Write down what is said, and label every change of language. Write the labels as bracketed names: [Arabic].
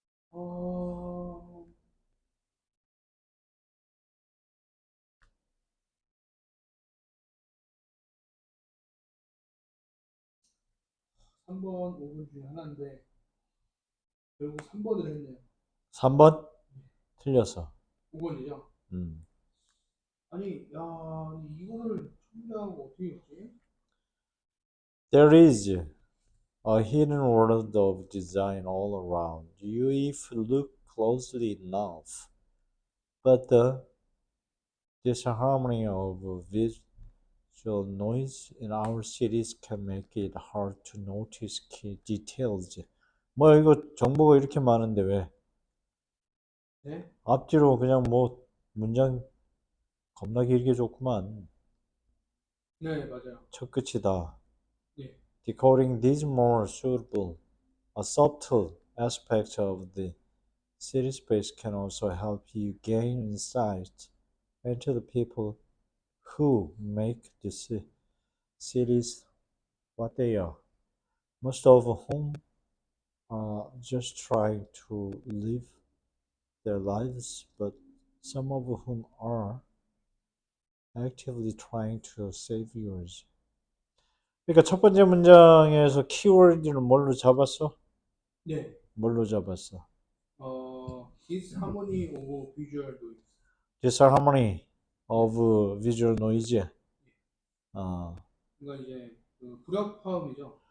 [Korean] 어, 3번, 5번 중에 하나인데, 결국 3번을 했네요. 3번? 틀렸어. 5번이죠? 음. 아니, 야, 이거를 청자하고 어떻게 했지? [English] There is a hidden world of design all around you if you look closely enough. But the disharmony of visual noise in our cities can make it hard to notice key details. [Korean] 뭐 이거 정보가 이렇게 많은데 왜? 네? 앞뒤로 그냥 뭐 문장 겁나 길게 줬구만. 네, 맞아요. 첫 끝이다. 네. [English] Decoding these more suitable, a subtle aspect of the city space can also help you gain insight into the people who make the cities what they are. Most of whom are just trying to live their lives, but some of whom are actively trying to save yours. [Korean] 그러니까 첫 번째 문장에서 키워드는 뭘로 잡았어? 네. 뭘로 잡았어? [English] disharmony of visual noise. Disharmony of visual noise. 어, [Korean] 그러니까 이제 그 불협화음이죠.